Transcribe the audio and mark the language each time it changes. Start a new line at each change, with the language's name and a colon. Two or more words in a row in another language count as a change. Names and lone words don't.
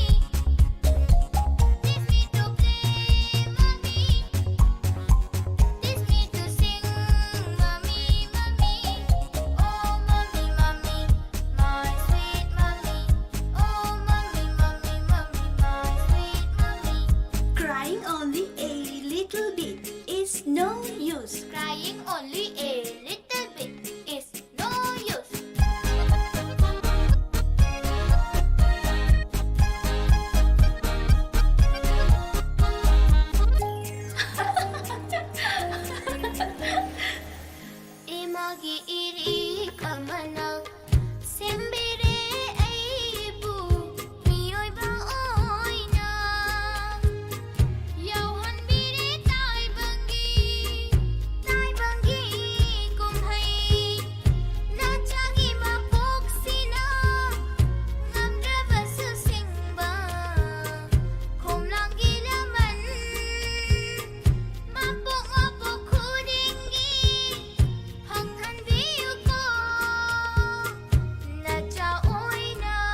English: Teach me to play, mommy. Teach me to sing, mommy, mommy. Oh, mommy, mommy, my sweet mommy. Oh, mommy, mommy, mommy, my sweet mommy. crying only a little bit is no use Crying only a little bit is no use.
Manipuri: Imagi iri kamana sembire aibu miyoy ba oina Yawan bire tai bangi kumhai na chagi mapok sina ngamdraba susingba kum lang gilaman mapok kudingi hanghan biyu ko na chaoy na